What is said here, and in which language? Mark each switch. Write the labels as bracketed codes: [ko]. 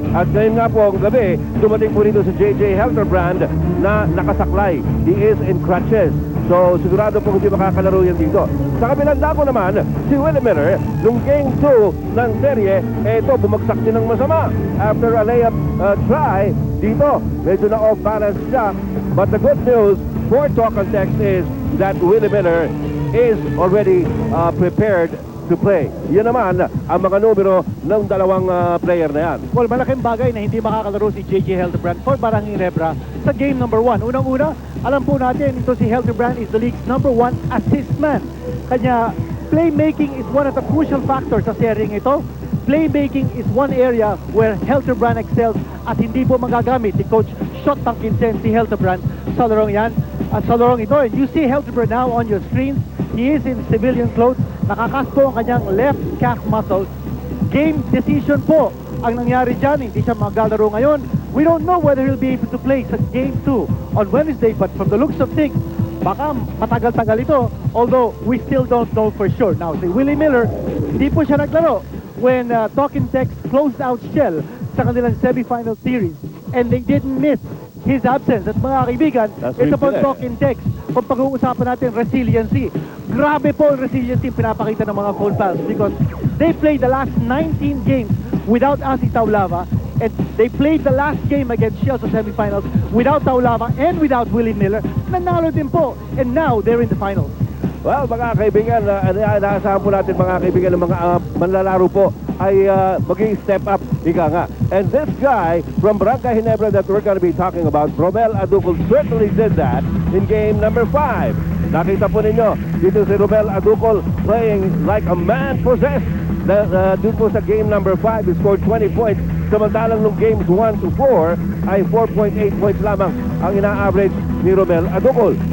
[tl] At ngayon nga po ang gabi, dumating po rito si J.J. Helterbrand na nakasaklay. [en] He is in crutches. [tl] So, sigurado po hindi makakalaro yan dito. Sa kabilang dako naman, si Willie Miller, nung Game 2 ng serye, ito, bumagsak din ng masama. [en] After a layup try, [tl] dito, medyo na [en] off-balance siya. But the good news for Talk and Text is that Willie Miller is already prepared to play. [tl] Yan naman ang mga numero ng dalawang player na yan. Well, malaking bagay na hindi makakalaro si J.J. Helterbrand [en] for Barang Ginebra [tl] sa game number 1. Unang-una, alam po natin, ito si Helterbrand [en] is the league's number 1 assist man. Kanya, playmaking is one of the crucial factors [tl] sa seryeng ito. [en] Playmaking is one area where Helterbrand excels at [tl] hindi po magagamit ni Coach Shot Tangkinsen si Helterbrand sa larong yan. At sa larong ito, [en] and you see Helterbrand now on your screens. He is in civilian clothes. [tl] Nakakas po ang kanyang left calf muscle. Game decision po ang nangyari dyan. Hindi siya maglalaro ngayon. [en] We don't know whether he'll be able to play [tl] sa Game 2 [en] on Wednesday, but from the looks of things, [tl] baka matagal-tagal ito, [en] although we still don't know for sure. Now, si Willie Miller, [tl] hindi po siya naglaro [en] when Talking Text closed out Shell [tl] sa kanilang semifinal series, [en] and they didn't miss his absence. [tl] At mga kaibigan, ito po Talking Text. Kung pag-uusapan natin resiliency, grabe po ang resiliency pinapakita ng mga Cold Pals [en] because they played the last 19 games without Asi Taulava, and they played the last game against Shell [tl] sa semifinals [en] without Taulava and without Willie Miller. [tl] Nanalo din po, [en] and now they're in the finals. [tl] Well, mga kaibigan, naasahan po natin mga kaibigan ng mga manlalaro po ay maging step up, ika nga. [en] And this guy from Barangay Ginebra that we're going to be talking about, Romel Aducol, certainly did that in game number 5. [tl] Nakita po ninyo, dito si Romel Aducol [en] playing like a man possessed. [tl] Dito po sa game number 5, [en] he scored 20 points. [tl] Samantalang nung games 1 to 4 ay 4.8 points lamang ang ina-average ni Romel Aducol.